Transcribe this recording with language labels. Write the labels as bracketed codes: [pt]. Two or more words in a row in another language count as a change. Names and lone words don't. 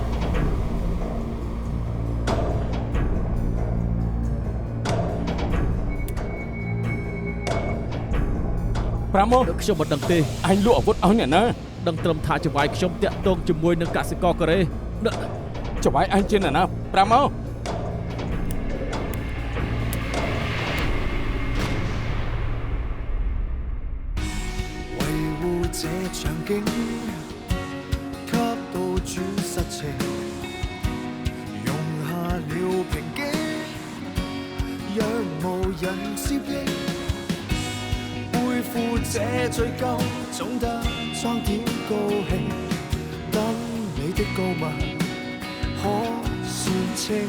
[km] ប្រាម៉ូ ខ្ញុំមិនដឹងទេ អញលក់អាវុធឲ្យអ្នកណា ដឹងត្រឹមថាចង្វាយខ្ញុំតាក់ទងជាមួយនឹងកសិករកូរ៉េ ចង្វាយអញជាអ្នកណាប្រាម៉ូ [yue] 維護這場景，給到主實情，容下了平靜，若無人接應，背負這罪疚，總得裝點高興，等你的告密可算清。